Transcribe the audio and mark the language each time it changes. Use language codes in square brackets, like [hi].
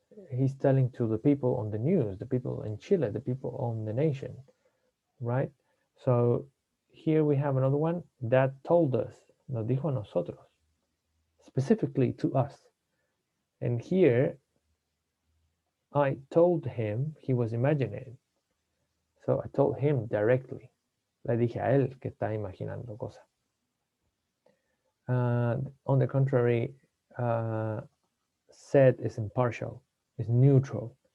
[en] He's telling to the people on the news, the people in Chile, the people on the nation, right? So here we have another one that told us, [es] nos dijo a nosotros, [en] specifically to us. And here, I told him he was imagining. So I told him directly. [es] Le dije a él que está imaginando cosas. [en] On the contrary, said is impartial, is neutral.